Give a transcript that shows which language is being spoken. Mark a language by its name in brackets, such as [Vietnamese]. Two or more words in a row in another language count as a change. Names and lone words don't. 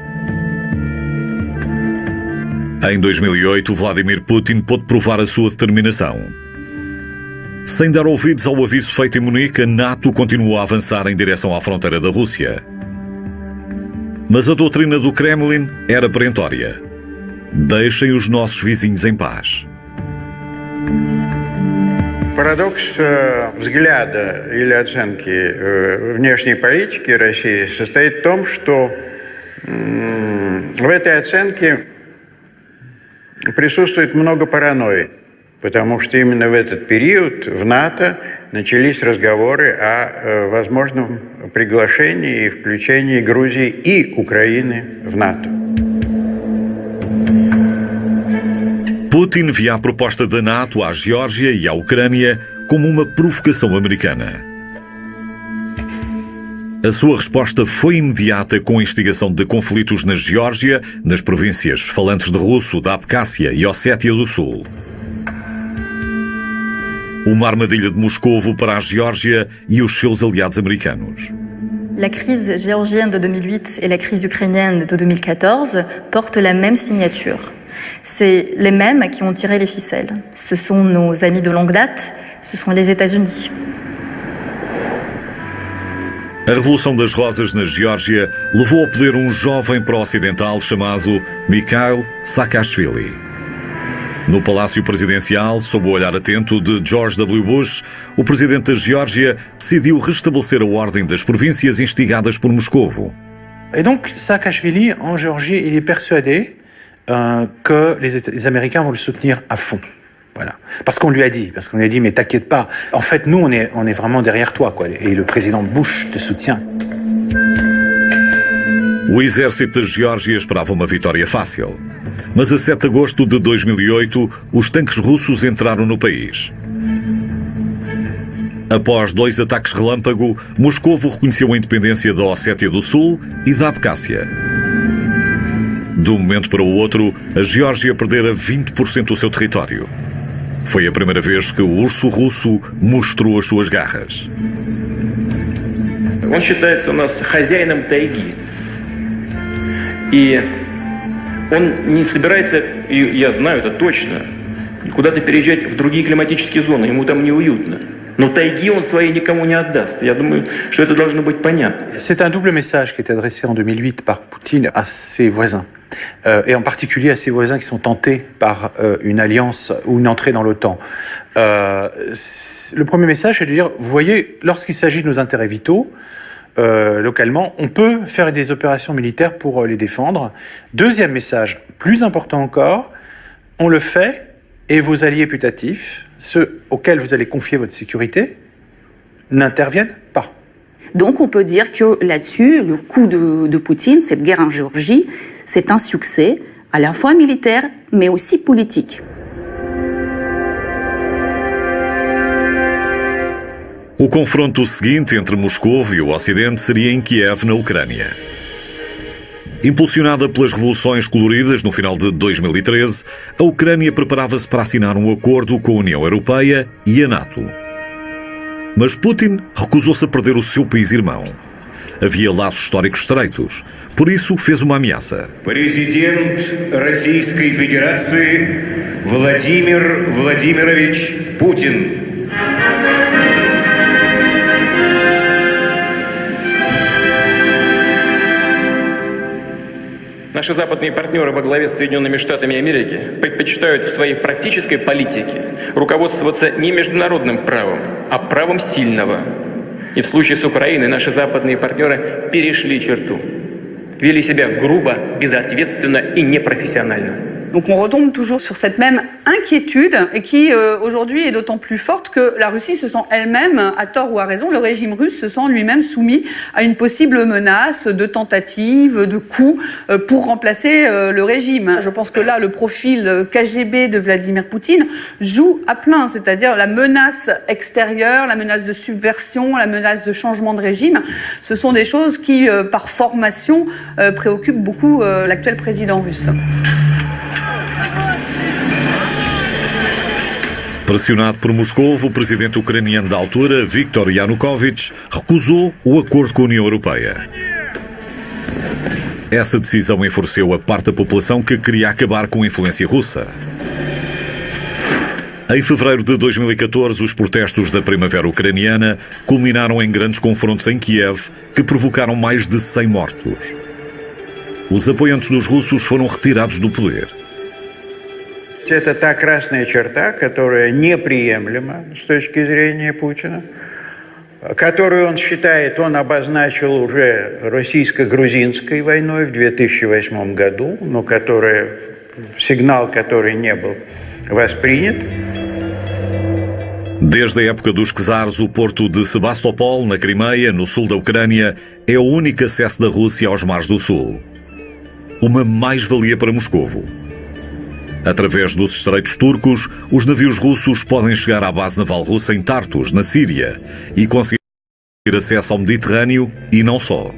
[Portuguese] Em 2008, Vladimir Putin pôde provar a sua determinação. Sem dar ouvidos ao aviso feito em Munique, a NATO continuou a avançar em direção à fronteira da Rússia. Mas a doutrina do Kremlin era perentória: deixem os nossos vizinhos em paz. [Russian] Парадокс взгляда или оценки внешней политики России состоит в том, что в этой оценке присутствует много паранойи, потому что именно в этот период в НАТО начались разговоры о возможном приглашении и включении Грузии и Украины в НАТО. [Portuguese] Putin via a proposta da NATO à Geórgia e à Ucrânia como uma provocação americana. A sua resposta foi imediata com a instigação de conflitos na Geórgia, nas províncias falantes de russo da Abcásia e Ossétia do Sul. Uma armadilha de Moscovo para a Geórgia e os seus aliados americanos. [French] La crise géorgienne de 2008 et la crise ukrainienne de 2014 portent la même signature. C'est les mêmes qui ont tiré les ficelles. Ce sont nos amis de longue date, ce sont les États-Unis. [Portuguese] A Revolução das Rosas na Geórgia levou ao poder um jovem pró-ocidental chamado Mikhail Saakashvili. No Palácio Presidencial, sob o olhar atento de George W. Bush, o presidente da Geórgia decidiu restabelecer a ordem das províncias instigadas por Moscovo. [French] Et donc, Saakashvili, en Géorgie, il est persuadé que les Américains vont le soutenir à fond. Voilà. Parce qu'on lui a dit, mais t'inquiète pas. En fait, nous, on est vraiment derrière toi, quoi. Et le président Bush te soutient. [Portuguese] O exército da Geórgia esperava uma vitória fácil. Mas a 7 de agosto de 2008, os tanques russos entraram no país. Após 2 ataques relâmpago, Moscovo reconheceu a independência da Ossétia do Sul e da Abcásia. De um momento para o outro, a Geórgia perdera 20% do seu território. Foi a primeira vez que o urso russo mostrou as suas garras. [Russian] Он считается у нас хозяином тайги. И Он не собирается, и я знаю это точно, куда-то переезжать в другие климатические зоны, ему там неуютно. Но тайги он своей никому не отдаст. Я думаю, что это должно быть понятно. [French] C'est un double message qui était adressé en 2008 par Poutine à ses voisins. Et en particulier à ses voisins qui sont tentés par une alliance ou une entrée dans l'OTAN. Le premier message, c'est de dire, vous voyez, lorsqu'il s'agit de nos intérêts vitaux, localement, on peut faire des opérations militaires pour les défendre. Deuxième message, plus important encore, on le fait et vos alliés putatifs, ceux auxquels vous allez confier votre sécurité, n'interviennent pas. Donc on peut dire que là-dessus, le coup de Poutine, cette guerre en Géorgie, c'est un succès à la fois militaire, mais aussi politique. [Portuguese] O confronto seguinte entre Moscou e o Ocidente seria em Kiev, na Ucrânia. Impulsionada pelas revoluções coloridas no final de 2013, a Ucrânia preparava-se para assinar um acordo com a União Europeia e a NATO. Mas Putin recusou-se a perder o seu país irmão. Havia laços históricos estreitos, por isso fez uma ameaça. [Russian] Президент Российской Федерации Владимир Владимирович Путин. Наши западные партнеры во главе с Соединенными Штатами Америки предпочитают в своей практической политике руководствоваться не международным правом, а правом сильного. И в случае с Украиной наши западные партнеры перешли черту. Вели себя грубо, безответственно и непрофессионально. [French] Donc on retombe toujours sur cette même inquiétude et qui aujourd'hui est d'autant plus forte que la Russie se sent elle-même, à tort ou à raison, le régime russe se sent lui-même soumis à une possible menace de tentative, de coup pour remplacer le régime. Je pense que là, le profil KGB de Vladimir Poutine joue à plein, c'est-à-dire la menace extérieure, la menace de subversion, la menace de changement de régime. Ce sont des choses qui, par formation, préoccupent beaucoup l'actuel président russe. [Portuguese] Pressionado por Moscou, o presidente ucraniano da altura, Viktor Yanukovych, recusou o acordo com a União Europeia. Essa decisão enfureceu a parte da população que queria acabar com a influência russa. Em fevereiro de 2014, os protestos da primavera ucraniana culminaram em grandes confrontos em Kiev, que provocaram mais de 100 mortos. Os apoiantes dos russos foram retirados do poder. [Russian] Это та красная черта, которая неприемлема с точки зрения Путина, которую он считает, он обозначил уже российско-грузинской войной в 2008 году, но сигнал, который не был воспринят. [Portuguese] Desde a época dos czares, o porto de Sebastopol, na Crimeia, no sul da Ucrânia, é o único acesso da Rússia aos mares do sul. Uma mais-valia para Moscovo. Através dos estreitos turcos, os navios russos podem chegar à base naval russa em Tartus, na Síria, e conseguir acesso ao Mediterrâneo e não só.